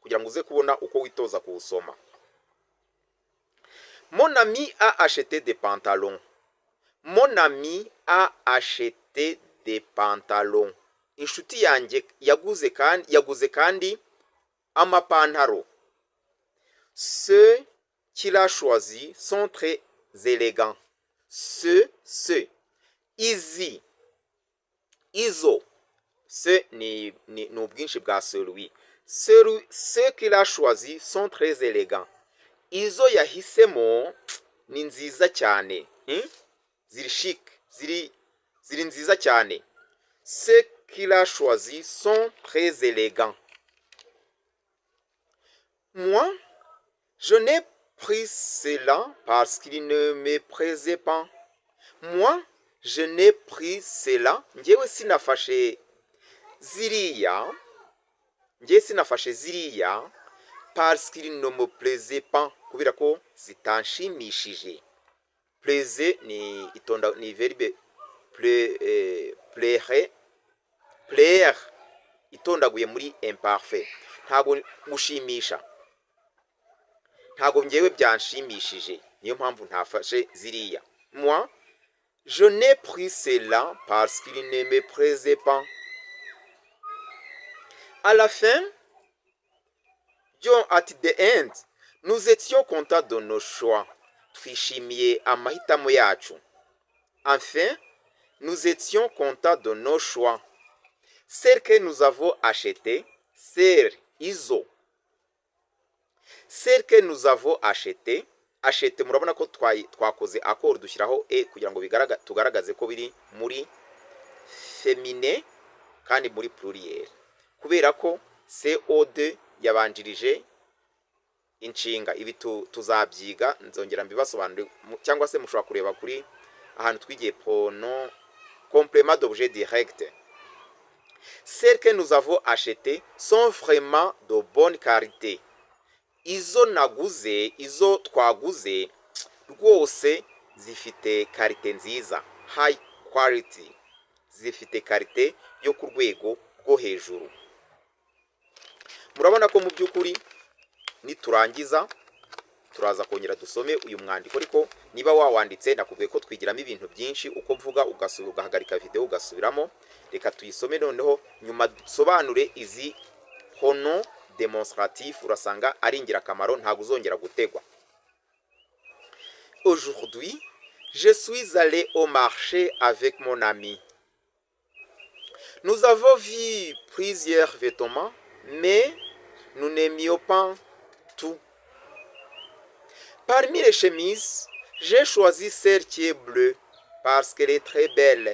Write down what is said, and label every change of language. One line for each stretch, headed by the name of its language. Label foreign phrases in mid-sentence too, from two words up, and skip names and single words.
Kinyarwanda: kugira ngo uze kubona uko witoza kuwusoma.
French: Mon ami a acheté des pantalons. Mon ami a acheté des pantalons.
Kinyarwanda: Inshuti yanjye yaguze kandi amapantaro.
French: Ceux qu'il a choisi sont très élégants.
Kinyarwanda: Izi, izo, ce ni ubwinshi bwa celui.
French: Ceux qu'il a choisi sont très élégants.
Kinyarwanda: Izo yahisemo ni nziza cyane, ziri chic, ziri nziza cyane.
French: Ceux qu'il a choisi sont très élégants. Moi, je n'ai pris cela parce qu'il ne me plaisait pas. Moi, je n'ai pris cela.
Kinyarwanda: Njyewe sinafashe ziriya
French: parce qu'il ne me plaisait pas,
Kinyarwanda: kubera ko zitanshimishije. Plaisir ni
French: verbe plaire
Kinyarwanda: itondaguye muri imparfait. Ntago gushimisha, ntago njyewe byanshimishije, niyo mpamvu ntafashe ziriya.
French: Moi, je n'ai pris cela parce qu'il ne me plaisait pas. À la fin,
English: at the end,
French: nous étions contents de nos choix.
Kinyarwanda: Twishimiye amahitamo yacu.
French: Enfin, nous étions contents de nos choix. Celles que nous avons achetées, celles que nous avons achetées,
Kinyarwanda: murabona ko twakoze accord dushyiraho kugira ngo tugaragaze ko biri muri féminin kandi muri pluriel, kubera ko COD yabanjirije inshinga. Ibi tuzabyiga, nzongera mbibasobanurire, cyangwa se mushobora kureba kuri ahantu twigiye
French: pronom complément d'objet direct. Celles que nous avons achetées sont vraiment de bonne qualité.
Kinyarwanda: Izo twaguze rwose zifite karite nziza,
English: high quality,
Kinyarwanda: zifite karite yo ku rwego rwo hejuru. Murabona ko mu by'ukuri niturangiza turaza kongera dusome uyu mwandiko, ariko niba wawanditse nakubwiye ko twigiramo ibintu byinshi, uko mvuga ugahagarika video ugasubiramo. Reka tuyisome noneho, nyuma dusobanure izi
French: pronom démonstratif,
Kinyarwanda: urasanga ari ingirakamaro, ntabwo uzongera gutegwa.
French: Aujourd'hui, je suis allé au marché avec mon ami. Nous avons vu plusieurs vêtements, mais nous n'aimions pas tout. Parmi les chemises, j'ai choisi celle qui est bleue parce qu'elle est très belle.